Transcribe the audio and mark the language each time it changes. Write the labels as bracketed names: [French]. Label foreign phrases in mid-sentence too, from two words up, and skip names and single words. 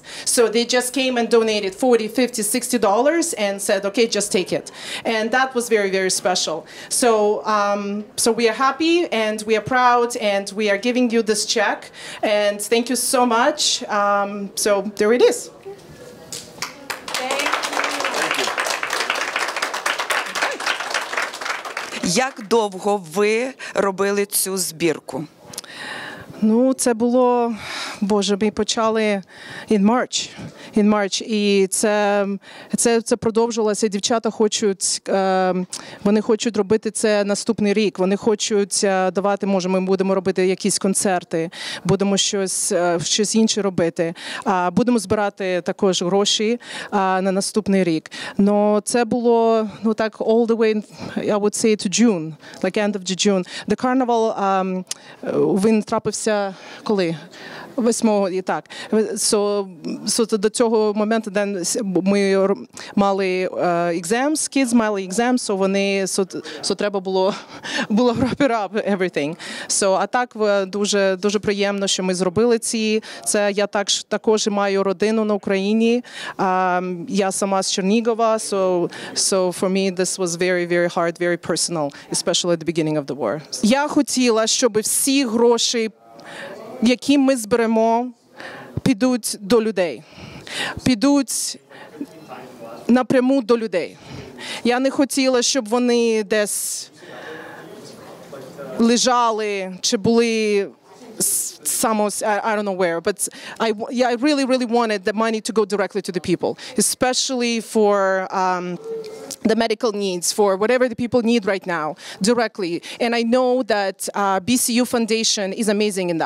[English] So they just came and donated $40, $50, $60 and said, okay, just take it. And that was very, very special. So, so we are happy and we are proud and we are giving you this check. And thank you so much. So there it is. [Ukrainian] Як довго ви робили цю збірку? Ну, це було, Боже, ми почали [English] in March. [Ukrainian] І це продовжувалося. Дівчата хочуть, вони хочуть робити це наступний рік. Вони хочуть давати, може, ми будемо робити якісь концерти, будемо щось інше робити. Будемо збирати також гроші на наступний рік. Но це було, ну так, [English] all the way, I would say, to June, like end of June. The Carnival, [Ukrainian] він трапився коли? 8-го, і так. До цього моменту ми мали [English] exams, kids [Ukrainian] мали exams, треба було [English] wrap it up, everything. [Ukrainian] А так дуже приємно, що ми зробили це. Я також маю родину на Україні. Я сама з Чернігова, [English] so for me this was very, very hard, very personal, especially at the beginning of the war. [Ukrainian] Я хотіла, щоб всі гроші, які ми зберемо, підуть до людей. Підуть напряму до людей. Я не хотіла, щоб вони десь лежали чи були [English] I don't know where, but I really, really wanted the money to go directly to the people, especially for the medical needs, for whatever the people need right now, directly. And I know that BCU Foundation is amazing in that.